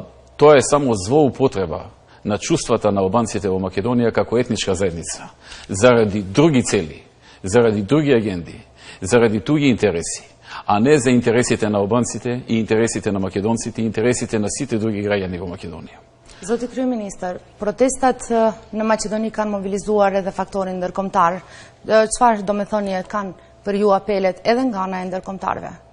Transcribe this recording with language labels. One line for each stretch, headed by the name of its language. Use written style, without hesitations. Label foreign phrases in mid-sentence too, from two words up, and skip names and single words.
Macedonian: Тоа е само злоупотреба на чувствата на албанците во Македонија како етничка заедница, заради други цели, заради други агенди, заради други интереси, а не за интересите на албанците и интересите на македонците и интересите на сите други граѓани во Македонија.
Albanian: Zoti Kryeministër, protestat në Maqedoni kanë mobilizuar edhe faktorin ndërkombëtar. Çfarë do me thënie kanë për ju apelet edhe nga ana e ndërkombëtarëve?